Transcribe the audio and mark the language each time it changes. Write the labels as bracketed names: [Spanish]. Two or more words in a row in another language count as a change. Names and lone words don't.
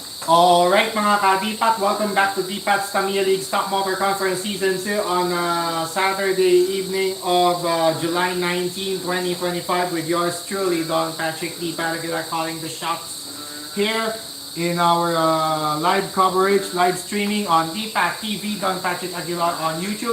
[Filipino] Alright mga ka-DPAT, [English] welcome back to DPAT's Tamiya League Stock Motor Conference Season 2 on Saturday evening of July 19, 2025 with yours truly, Don Patrick DPAT Aguilar calling the shots here in our live coverage, live streaming on DPAT TV, Don Patrick Aguilar on YouTube.